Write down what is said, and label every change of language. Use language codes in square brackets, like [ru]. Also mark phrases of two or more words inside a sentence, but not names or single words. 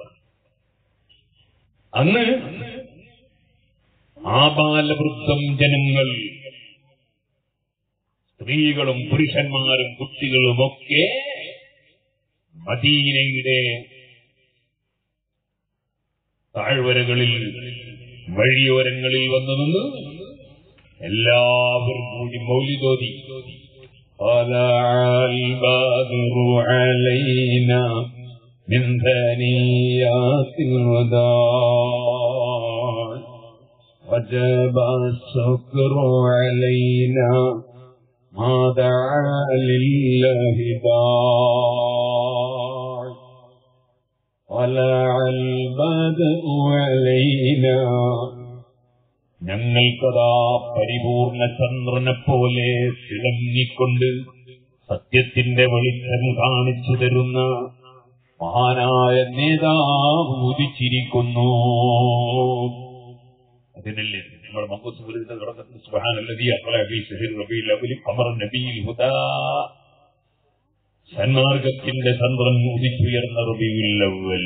[ml] അന്ന് ആബാലവൃദ്ധം ജനങ്ങൾ, സ്ത്രീകളും പുരുഷന്മാരും കുട്ടികളുമൊക്കെ മദീനയുടെ താഴ്വരകളിൽ വഴിയോരങ്ങളിൽ വന്നു നിന്ന് എല്ലാവരും കൂടി മൗലിദോതി. [ar] من ثنيات الوداع وجب الشكر علينا ما دعا لله داع طلع البدر علينا. [ml] ഞങ്ങൾക്കതാ പരിപൂർണ ചന്ദ്രനെ പോലെ തിളങ്ങിക്കൊണ്ട് സത്യത്തിന്റെ വെളിച്ചം കാണിച്ചു തരുന്ന മഹാനായ നേതാവ് ഉദിച്ചിരിക്കുന്നു. അതിനല്ലേ നമ്മുടെ മങ്കൂസുബുലിന്റെ തുടക്കത്തിൽ [ar] سبحان الذي أطلع في شهر ربيع الأول قمر نبي الهدى, [ml] സന്മാർഗത്തിന്റെ ചന്ദ്രൻ ഉദിച്ചുയർന്ന റബീഉൽ അവ്വൽ.